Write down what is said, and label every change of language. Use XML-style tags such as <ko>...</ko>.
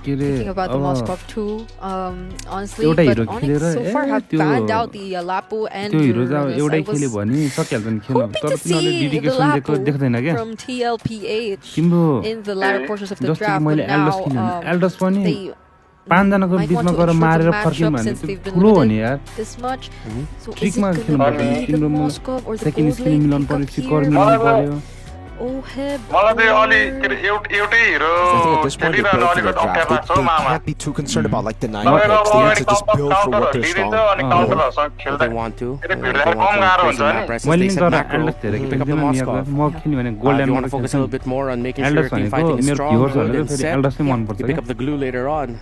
<en>Thinking about the Moscow too, honestly, but Onyx so far have banned out the Lapu and Duranus. I was hoping to see the Lapu from TLPH in the latter portions of the draft, but now they</en> <ne>पाँचजनाको बीचमा गएर मारेर फर्किनु भने ठुलो हो नि यार.</ne> <en>So</en> <ne>ट्रिकमा खेल्नु पर्छ. तिम्रो सेकेन्ड स्किल मिलाउनु पर्यो, सिकर मिलाउनु पर्यो.</ne> <en>I think at this point they built for the draft. They can't be too concerned about like denying picks. They need to just build for what they're strong. If they want to. If they want to map presence, they set macro. You can pick up the Moscow. If you want to focus a little bit more on making sure your team fighting is strong, good and set, you pick up the glue later on.</en>